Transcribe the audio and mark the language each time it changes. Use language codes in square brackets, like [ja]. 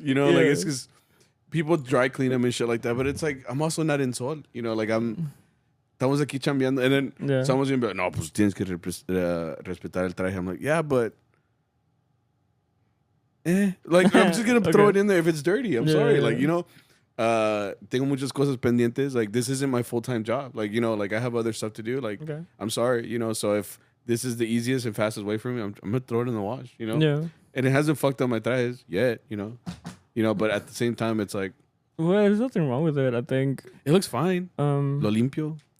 [en] You know, like, it's because... people dry clean them and shit like that, but it's like, I'm also not in sol. You know, like [es] estamos aquí chambeando. [en] And then someone's going to be like, [es] no, pues tienes que respetar el traje. [en] I'm like, yeah, but like, I'm just going to throw it in there if it's dirty. I'm sorry. Like, you know, [es] tengo muchas cosas pendientes. [en] Like, this isn't my full-time job. Like, you know, like I have other stuff to do. Like, I'm sorry, you know, so if this is the easiest and fastest way for me, I'm going to throw it in the wash, you know? Yeah. And it hasn't fucked up my [es] trajes [en] yet, you know? You know, but at the same time, it's like... well, there's nothing wrong with it, I think. It looks fine. [es] Lo limpio.